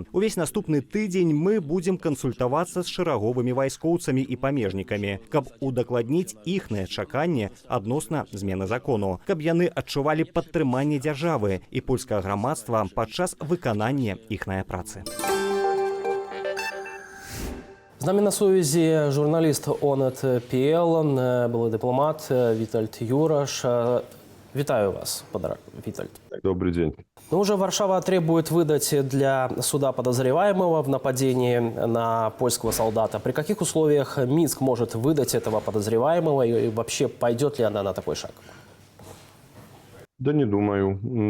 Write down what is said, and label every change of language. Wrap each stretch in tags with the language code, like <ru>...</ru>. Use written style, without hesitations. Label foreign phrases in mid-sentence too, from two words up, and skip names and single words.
<be>Увесь наступны тыдзень мы будзем кансультавацца з шэраговымі вайскоўцамі і памежнікамі, каб удакладніць іхнае чаканне адносна змены закону, каб яны адчувалі падтрыманне дзяржавы і польскага грамадства падчас выканання іхнай працы. З нами на сувязі журналіст ОНЕТ.ПЛ, былий дипломат Вітальд Юраш. Вітаю вас, Витальд.</be> <ru>Добрый день. Ну, уже Варшава требует выдать для суда подозреваемого в нападении на польского солдата. При каких условиях Минск может выдать этого подозреваемого и вообще пойдет ли она на такой шаг? Да не думаю.</ru>